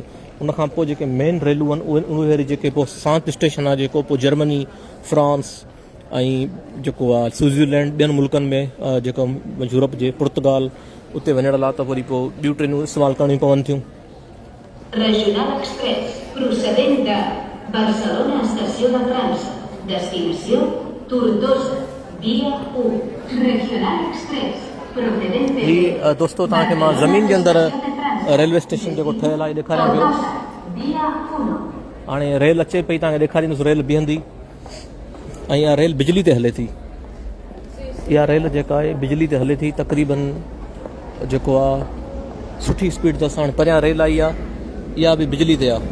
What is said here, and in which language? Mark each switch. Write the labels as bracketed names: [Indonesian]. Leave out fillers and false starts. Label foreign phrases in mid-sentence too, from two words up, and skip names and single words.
[Sindhi] उनखां पोइ जेके मेन रेलूं आहिनि उहे वरी जेके पोइ सांत स्टेशन आहे, जेको पोइ जर्मनी, फ्रांस ऐं जेको आहे स्विट्ज़रलैंड, ॿियनि मुल्कनि में जेको यूरोप जे पुर्तगाल, उते वञण लाइ त वरी पोइ ॿियूं ट्रेनूं इस्तेमालु करणियूं पवनि थियूं। [Catalan] procedent de Barcelona Estació de França, destinació Tortosa, via 1, Regional Express, procedente [Sindhi] ही दोस्तों तव्हांखे मां ज़मीन जे अंदरि [English] railway station [Sindhi] जेको ठहियलु आहे ॾेखारियां पियो। [Catalan] via 1. [Sindhi] हाणे रेल अचे पई, तव्हांखे ॾेखारींदुसि रेल बीहंदी, ऐं इहा रेल बिजली ते हले थी। इहा रेल जेका आहे बिजली ते हले थी, तक़रीबन जेको आहे सुठी स्पीड ते साण परियां रेल आई आहे, इहा बि बिजली ते आहे।